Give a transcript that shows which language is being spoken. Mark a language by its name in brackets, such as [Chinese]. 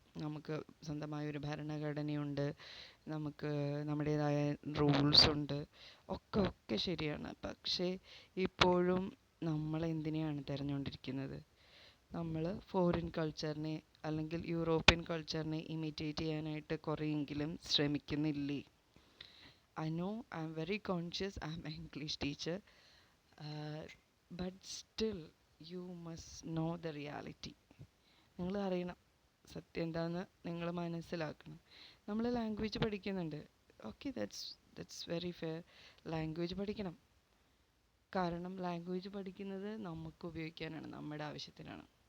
[Malayalam] നമുക്ക് സ്വന്തമായൊരു ഭരണഘടനയുണ്ട്, നമുക്ക് നമ്മുടേതായ റൂൾസ് ഉണ്ട്, ഒക്കെ ശരിയാണ്. പക്ഷേ ഇപ്പോഴും നമ്മൾ എന്തിനെയാണ് തിരഞ്ഞുകൊണ്ടിരിക്കുന്നത്? നമ്മൾ ഫോറിൻ കൾച്ചറിനെ അല്ലെങ്കിൽ യൂറോപ്യൻ കൾച്ചറിനെ ഇമിറ്റേറ്റ് ചെയ്യാനായിട്ട് കുറേയെങ്കിലും ശ്രമിക്കുന്നില്ലേ? [English] I know I'm very conscious I'm an English teacher, but still you must know the reality. [Malayalam] നിങ്ങൾ അറിയണം സത്യം എന്താണെന്ന്, നിങ്ങൾ മനസ്സിലാക്കണം. നമ്മൾ ലാംഗ്വേജ് പഠിക്കുന്നുണ്ട്, okay, that's very fair. Language പഠിക്കണം. കാരണം ലാംഗ്വേജ് പഠിക്കുന്നത് നമുക്ക് ഉപയോഗിക്കാനാണ്, നമ്മുടെ ആവശ്യത്തിനാണ്.